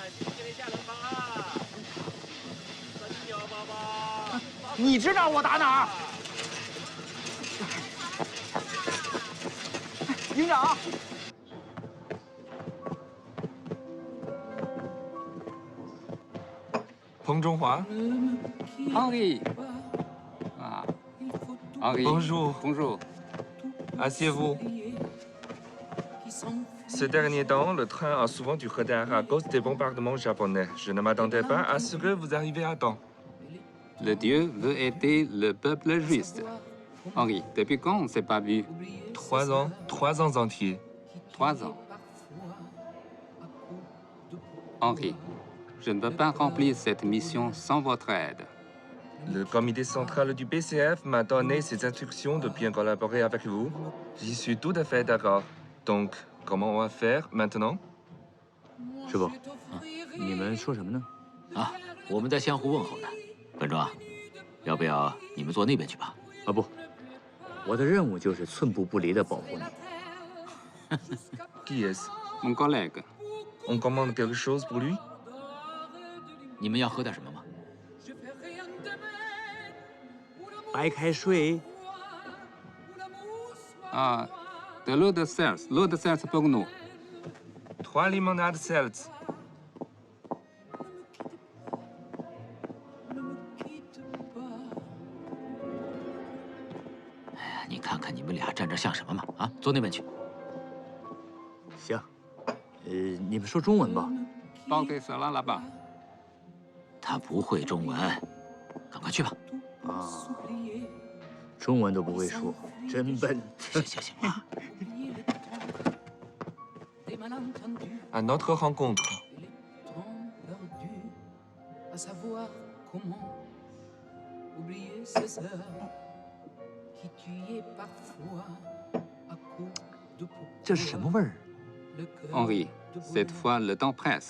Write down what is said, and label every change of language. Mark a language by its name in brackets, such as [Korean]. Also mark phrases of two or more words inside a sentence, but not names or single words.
[Chinese] 你指哪儿我打哪儿。营长。彭中华。 [French] Henri. Ah. Henri. Bonjour. Bonjour. Asseyez-vous. Ces derniers temps, le train a souvent du retard à cause des bombardements japonais. Je ne m'attendais pas à ce que vous arriviez à temps. Le Dieu veut aider le peuple juste. Henri, depuis quand on ne s'est pas vu? 3 ans. 3 ans entiers. 3 ans. Henri, je ne peux pas remplir cette mission sans votre aide. Le comité central du PCF m'a donné ses instructions de bien collaborer avec vous. J'y suis tout à fait d'accord. Donc, comment on va faire maintenant? [Chinese] 师傅，你们说什么呢？啊，我们在相互问候呢。本庄，要不要你们坐那边去吧？啊不，我的任务就是寸步不离的保护你。 [French] Qui est-ce? Mon collègue. On commande quelque chose pour lui? [Chinese] 你们要喝点什么吗？白开水。 [French] Ah, de l'eau de seltz. L'eau de seltz pour nous. 3 limonades seltz. [Chinese] 哎呀，你看看你们俩站这像什么嘛？啊，坐那边去。行，你们说中文吧。 [French] Portez cela là-bas. [Chinese] 他不会中文，赶快去吧。啊， 中文都不会说，真笨。行了。 [French] À notre rencontre. Henri, cette fois, le temps presse.